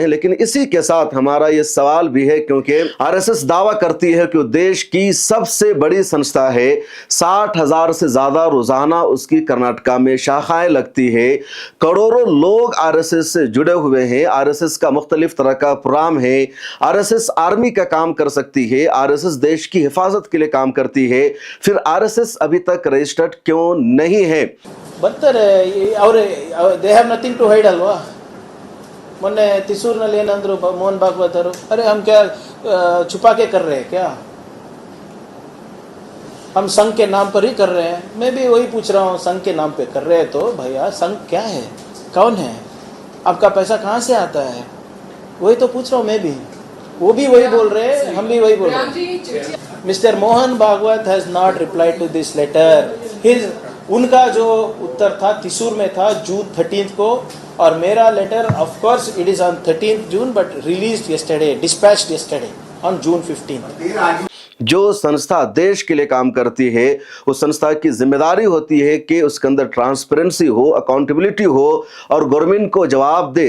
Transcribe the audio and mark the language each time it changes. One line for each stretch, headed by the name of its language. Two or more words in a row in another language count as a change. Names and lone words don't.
Hindi: लेकिन इसी के साथ हमारा ये सवाल भी है, क्योंकि आरएसएस दावा करती है कि देश की सबसे बड़ी संस्था है, 60,000 से ज्यादा रोजाना उसकी कर्नाटका में शाखाएं लगती है, करोड़ों लोग आरएसएस से जुड़े हुए हैं, आरएसएस का मुख्तलिफ तरह का प्रोग्राम है, आरएसएस आर्मी का काम कर सकती है, आरएसएस देश की हिफाजत के लिए काम करती है, फिर आरएसएस अभी तक रजिस्टर्ड क्यों नहीं है?
Kannada: ಬರ್ತಾರೆ ಅವರು,
English: they have nothing to hide ಅಲ್ವಾ.
Kannada: ಮೊನ್ನೆ ತಿಸೂರಿನಲ್ಲಿ ಏನಂದ್ರು ಮೋಹನ್ ಭಾಗವತ್ ಅವರು,
Hindi: अरे हम क्या छुपा के कर रहे हैं क्या, हम संघ के नाम पर ही कर रहे हैं. मैं भी वही पूछ रहा हूँ, संघ के नाम पे कर रहे हैं तो भैया संघ क्या है, कौन है, आपका पैसा कहाँ से आता है, वही तो पूछ रहा हूँ मैं भी. वो भी वही बोल रहे हैं, हम भी वही बोल रहे हैं.
English: Mister Mohan Bhagwat has not replied to this letter.
Hindi: उनका जो उत्तर था तिसूर में था जून 13 को, और मेरा लेटर
English: of course it is on 13 June but released yesterday, dispatched yesterday on June 15.
Hindi: जो संस्था देश के लिए काम करती है, उस संस्था की जिम्मेदारी होती है कि उसके अंदर ट्रांसपेरेंसी हो, अकाउंटेबिलिटी हो और गवर्नमेंट को जवाब दे.